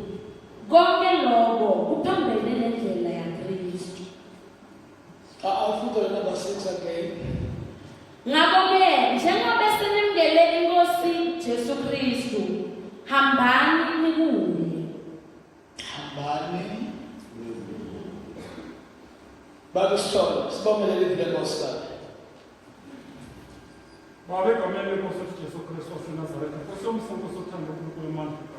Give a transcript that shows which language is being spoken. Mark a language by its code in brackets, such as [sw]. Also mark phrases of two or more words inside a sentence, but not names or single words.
[zu] Konke lokho kuphambene nendlela yaKristu. [en] I'll put the number 6 again. [zu] Ngakho-ke njengoba senemukele iNkosi Jesu Kristu, hambani nikuye. Hambani. Baba sithola sibongelele ivile Nkosi kahle. Baba egameni lenkosi Jesu Kristu waseNazaretha, Nkosi yomsamo sothando uNkulunkulu wamandla.